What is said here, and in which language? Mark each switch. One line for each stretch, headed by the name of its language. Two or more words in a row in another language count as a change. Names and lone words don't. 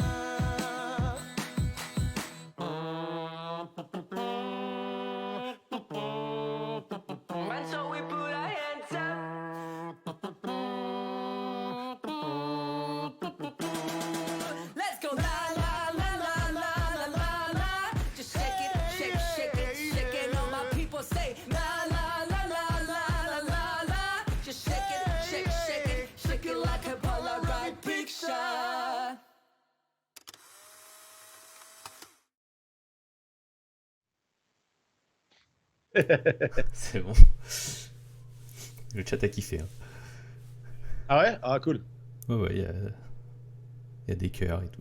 English: And so we put our hands up. Let's go la la la la la la la la. Just shake it, shake, shake it, shake it. All my people say la la la la la la la la. Just shake it, shake, shake it, shake it like a Polaroid picture.
French: C'est bon. Le chat a kiffé. Hein. Ah ouais? Ah cool. Ouais, ouais, il y a des cœurs et tout.